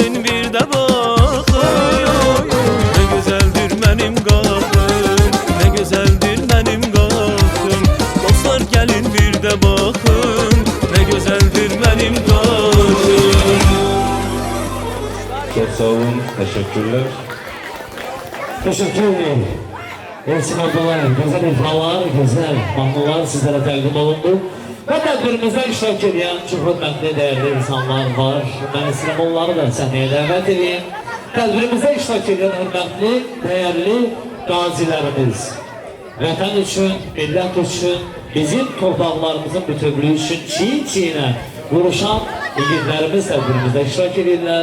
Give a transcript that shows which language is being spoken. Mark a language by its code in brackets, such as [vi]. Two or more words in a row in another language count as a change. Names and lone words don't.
[az] bir də baxın. Nə gözəldir mənim qapım, nə gözəldir mənim qapım. Dostlar gəlin bir də baxın, nə gözəldir mənim qapım. [tr] Çok sağ olun, teşekkürler. Teşekkür ederim. Elçin Abdullah, güzel ifalar, güzel mahnılar sizlere [az] təqdim olundu. Və tədbirimizdə iştirak edən çox hörmətli, dəyərli insanlar var. Mən istəyirəm onları da səhnəyə dəvət edeyim. Tədbirimizdə iştirak edən hörmətli, dəyərli qazilərimiz. Vətən üçün, millət üçün, bizim torpaqlarımızın bütövlüyü üçün çiyin-çiyinə vuruşan igidlərimiz tədbirimizdə iştirak edirlər.